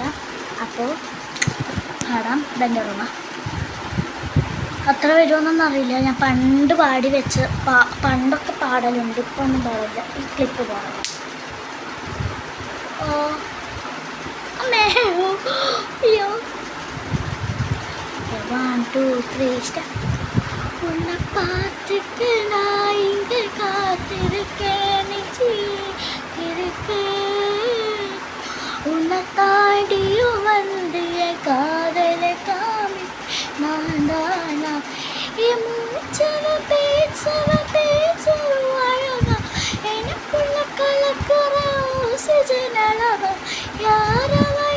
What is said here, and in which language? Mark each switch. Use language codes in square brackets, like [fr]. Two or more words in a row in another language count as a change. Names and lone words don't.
[ml] അപ്പോൾ പാടാം. ഇതെൻ്റെ റൂമ. അത്ര വരുമോന്നൊന്നും അറിയില്ല. ഞാൻ പണ്ട് പാടി വെച്ച് പണ്ടൊക്കെ പാടലുണ്ട്, ഇപ്പോൾ ഒന്നും പാടില്ല. ഈ ക്ലിപ്പ് പാടാം. അമ്മേ, അയ്യോ. [ta] 1 2 3 ஸ்டார்ட். உன்னை பார்த்துக்கு நான் இங்கே காத்திருக்கேன், இருக்கேன். உன்னை தாண்டியும் வந்து என் காதலை காமி நான் தானா என் மூச்சவ பேச்சவ அழகா எனக்குள்ள கலக்குற ஆக்சிஜன் அளவா யாரவ